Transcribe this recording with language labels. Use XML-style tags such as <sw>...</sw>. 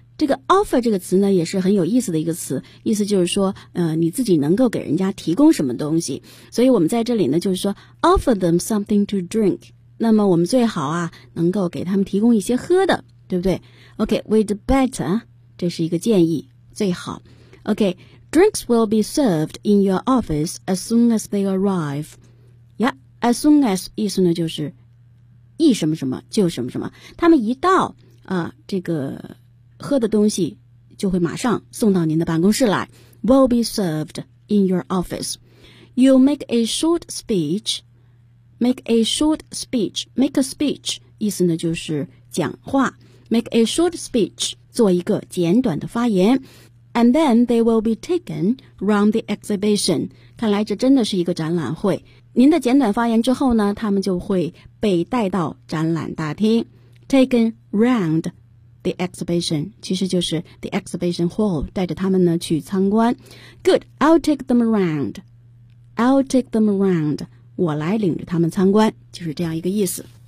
<zh>这个 offer 这个词呢也是很有意思的一个词，意思就是说你自己能够给人家提供什么东西。所以我们在这里呢就是说</zh> <en>offer them something to drink.</en> <zh>那么我们最好啊能够给他们提供一些喝的，对不对？</zh> <en>Okay, we'd better,</en> <zh>这是一个建议，最好。</zh> <en>Okay, drinks will be served in your office as soon as they arrive. Yeah, as soon as</en> <zh>意思呢就是一什么什么就什么什么，他们一到啊，这个喝的东西就会马上送到您的办公室来。</zh> <en>Will be served in your office. You make a short speech. Make a short speech. Make a speech</en> <zh>意思呢就是讲话。</zh> <en>Make a short speech</en> <zh>做一个简短的发言。</zh> <en>And then they will be taken round the exhibition.</en> <zh>看来这真的是一个展览会。您的简短发言之后呢，他们就会被带到展览大厅。</zh> <en>Taken round the exhibition，</en> <zh>其实就是</zh> <en>the exhibition hall，</en> <zh>带着他们呢去参观。</zh> <en>Good， I'll take them around， I'll take them around，</en> <zh>我来领着他们参观，就是这样一个意思。</zh>